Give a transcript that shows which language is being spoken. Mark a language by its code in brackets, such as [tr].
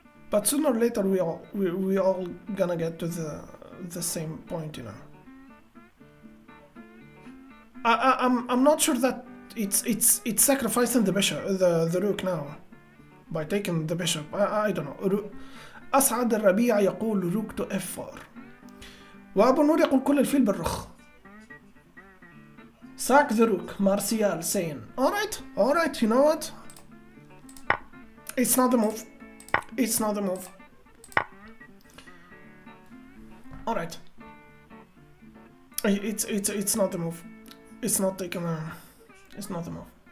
[en] But sooner or later we all gonna get to the same point, you know. I'm not sure that it's sacrificing the bishop, the rook now by taking the bishop. I don't know. [ar] أسعد الربيع يقول [en] rook to f4. [ar] وأبو النور يقول كل الفيل بالرخ. [en] Sack the rook. Martial saying, all right, you know what? It's not the move. It's not the move. All right. It's not the move. It's not taking a. It's not the move.